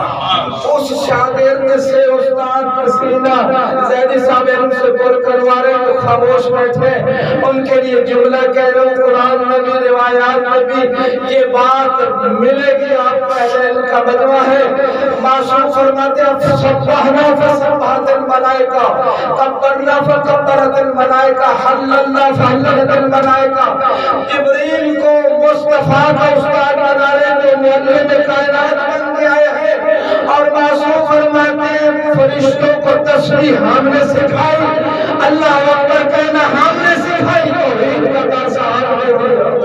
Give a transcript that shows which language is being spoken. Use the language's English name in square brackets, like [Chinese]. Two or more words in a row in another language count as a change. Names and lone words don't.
[Urdu] اس شاگرد سے استاد کا سینہ زیدی صاحب علم سے پر کروا رہے ہیں خاموش بیٹھے، ان کے لیے جملہ کہہ رہا ہوں، قرآن میں بھی روایات میں بھی یہ بات ملے گی آپ کو، اہل علم کا مجمع ہے۔ معصوم فرماتے ہیں [Arabic] فسبحنا فسبحت الملائکہ، کبرنا فکبرت الملائکہ، حللنا فحللت الملائکہ۔ [Urdu] جبریل کو مصطفیٰ کا استاد بنا رہے جو معلم کائنات بن کے آئے ہیں، اور معصوم فرماتے ہیں فرشتوں کو تسبیح ہم نے سکھائی، [Arabic] اللہ اکبر [Urdu] کہنا ہم نے سکھائی، توحید کا درس آپ نے دیا۔